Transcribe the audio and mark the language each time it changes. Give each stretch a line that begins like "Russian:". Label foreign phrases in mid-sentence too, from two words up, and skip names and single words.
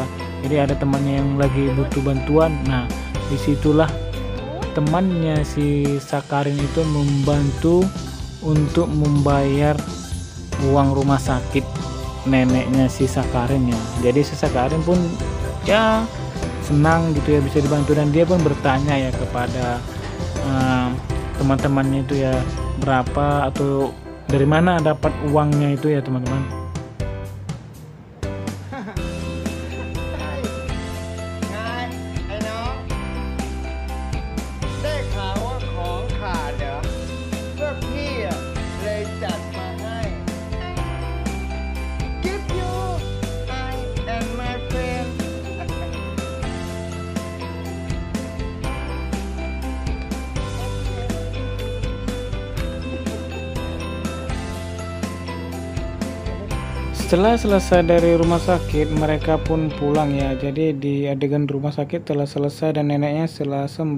Indonesian: Jadi ada temannya yang lagi butuh bantuan, nah disitulah temannya si Sakharin itu membantu untuk membayar uang rumah sakit neneknya si Sakharin ya. Jadi si Sakharin pun ya senang gitu ya bisa dibantu, dan dia pun bertanya ya kepada teman-temannya itu ya berapa atau dari mana dapat uangnya itu ya teman-teman.
Thai: ไงไอ้น้องได้ข่าวว่าของขาดเหรอพวกพี่อ่ะเลยจัดมาให้
English: Give you I and my friend
Indonesian: Setelah selesai dari rumah sakit, mereka pun pulang ya. Jadi di adegan rumah sakit telah selesai dan neneknya telah sembuh.